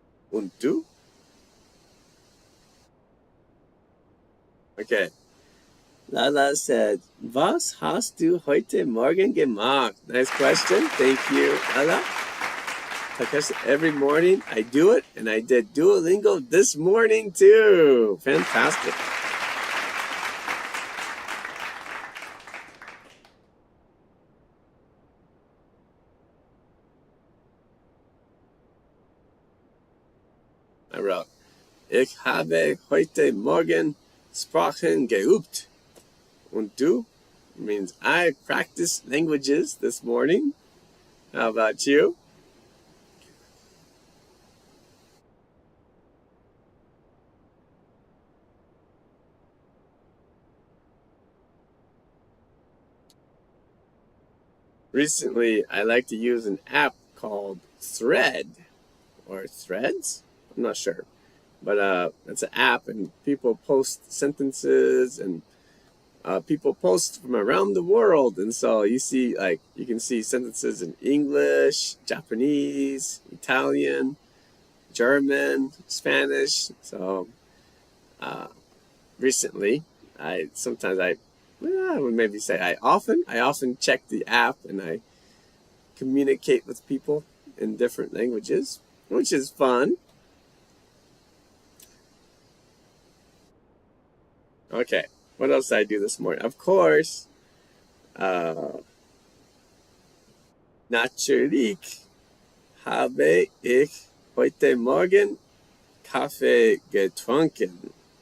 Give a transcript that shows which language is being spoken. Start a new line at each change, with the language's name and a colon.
German: Und du?
English: Okay. Lala said,
German: was hast du heute Morgen gemacht?
English: Nice question. Thank you, Lala. Because every morning I do it, and I did Duolingo this morning too. Fantastic. I wrote,
German: ich habe heute Morgen Sprachen geübt. Und du?
English: Means I practiced languages this morning. How about you? Recently, I like to use an app called Thread or Threads. I'm not sure, but it's an app, and people post sentences, and people post from around the world, and so you can see sentences in English, Japanese, Italian, German, Spanish. So recently, I would maybe say I often check the app, and I communicate with people in different languages, which is fun. Okay, what else did I do this morning? Of course,
German: natürlich habe ich heute Morgen Kaffee getrunken.